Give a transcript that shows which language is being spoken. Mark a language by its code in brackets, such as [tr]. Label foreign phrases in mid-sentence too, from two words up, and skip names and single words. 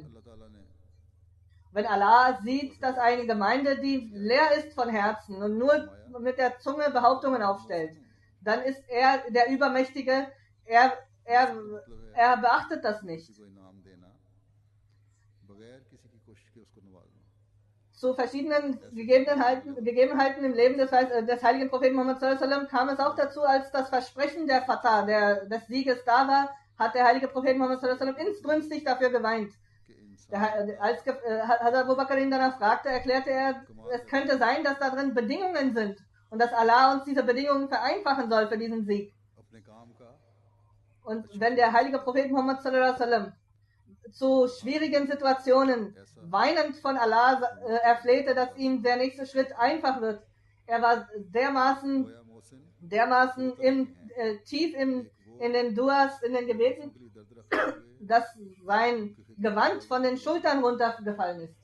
[de] Wenn Allah sieht, dass eine Gemeinde, die leer ist von Herzen und nur mit der Zunge Behauptungen aufstellt, dann ist er der Übermächtige, er beachtet das nicht. Zu verschiedenen Gegebenheiten im Leben des heiligen Propheten Muhammad [ar] صلى الله عليه وسلم [de] kam es auch dazu, als das Versprechen der Fatah, des Sieges da war, hat der heilige Prophet Muhammad [ar] صلى الله عليه وسلم [de] inbrünstig dafür geweint. Als Hazrat Abu Bakr ihn danach fragte, erklärte er, es könnte sein, dass da drin Bedingungen sind und dass Allah uns diese Bedingungen vereinfachen soll für diesen Sieg. Und wenn der heilige Prophet Muhammad [ar] صلى الله عليه وسلم [de] zu schwierigen Situationen weinend von Allah erflehte, dass ihm der nächste Schritt einfach wird, er war dermaßen tief in den Duas, in den Gebeten, dass sein Gewand von den Schultern runtergefallen ist.